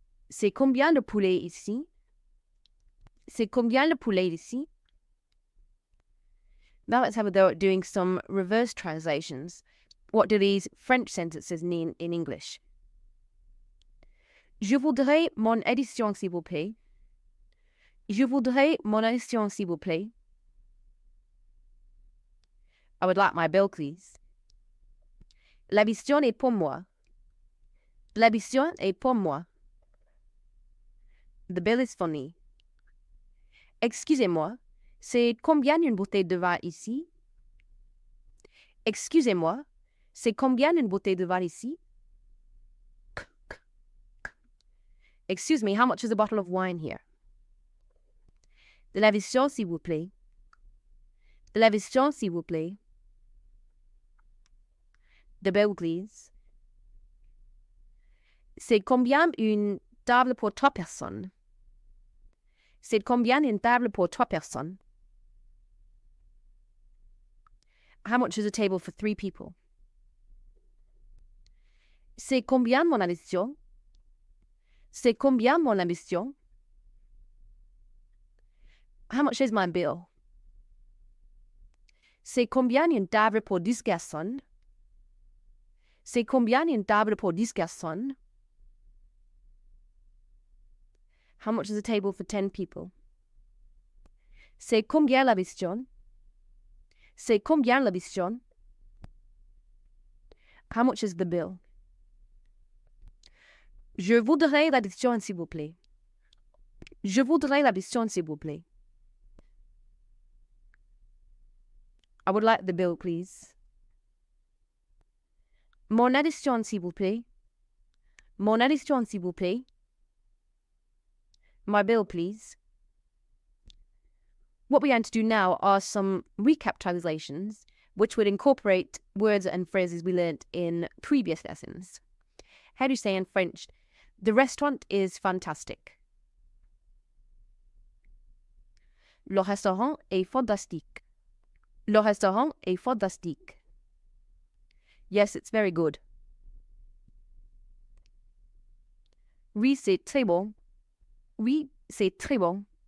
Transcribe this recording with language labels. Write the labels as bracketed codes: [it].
[fr] C'est combien le poulet ici? C'est combien le poulet ici? [en] Now let's have a go at doing some reverse translations. What do these French sentences mean in English? [fr] Je voudrais mon addition, s'il vous plaît. Je voudrais mon addition, s'il vous plaît. [en] I would like my bill, please. [fr] L'addition est pour moi. L'addition est pour moi. [en] The bill is for me. [fr] Excusez-moi, c'est combien une bouteille de vin ici? Excusez-moi, c'est combien une bouteille de vin ici? [en] Excuse me, how much is a bottle of wine here? [fr] De l'addition, s'il vous plaît. De l'addition, s'il vous plaît. [en] The bill, please. [fr] C'est combien une table pour 3 personnes? C'est combien une table pour 3 personnes? [en] How much is a table for 3 people? [fr] C'est combien mon addition? C'est combien mon addition? [en] How much is my bill? [fr] C'est combien une table pour 10 personnes? C'est combien une table pour 10 personnes? [en] How much is a table for 10 people? [fr] C'est combien l'addition? C'est combien l'addition? [en] How much is the bill? [fr] Je voudrais l'addition, s'il vous plaît. Je voudrais l'addition, s'il vous plaît. [en] I would like the bill, please. [fr] Mon addition, s'il vous plaît. Mon addition, s'il vous plaît. [en] My bill, please. What we're going to do now are some recap translations, which would incorporate words and phrases we learnt in previous lessons. How do you say in French, the restaurant is fantastic? [fr] Le restaurant est fantastique. Le restaurant est fantastique. [en] Yes, it's very good. [fr] Oui, c'est très bon. Oui, c'est très bon.